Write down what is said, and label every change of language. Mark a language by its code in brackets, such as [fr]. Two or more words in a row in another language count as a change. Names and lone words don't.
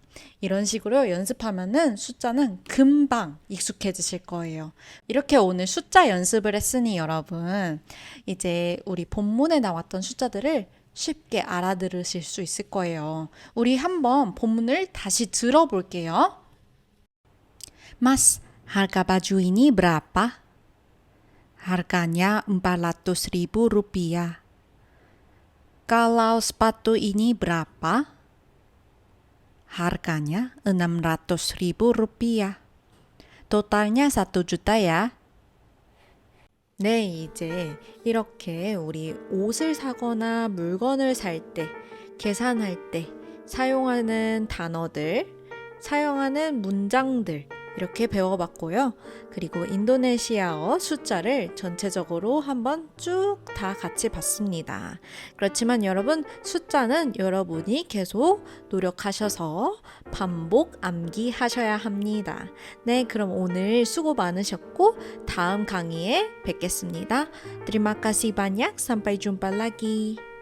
[ko] 이런 식으로 연습하면은 숫자는 금방 익숙해지실 거예요. 이렇게 오늘 숫자 연습을 했으니 여러분 이제 우리 본문에 나왔던 숫자들을 쉽게 알아들으실 수 있을 거예요. 우리 한번 본문을 다시 들어볼게요. [id] Mas, harga baju ini berapa? Harganya 400.000 rupiah. Kalau sepatu ini berapa? Harganya 600.000 rupiah. Totalnya 1 juta ya. [ko] 네, 이제 이렇게 우리 옷을 사거나 물건을 살 때, 계산할 때 사용하는 단어들, 사용하는 문장들 이렇게 배워봤고요. 그리고 인도네시아어 숫자를 전체적으로 한번 쭉 다 같이 봤습니다. 그렇지만 여러분, 숫자는 여러분이 계속 노력하셔서 반복 암기하셔야 합니다. 네, 그럼 오늘 수고 많으셨고 다음 강의에 뵙겠습니다. [id] Terima kasih banyak. Sampai jumpa lagi.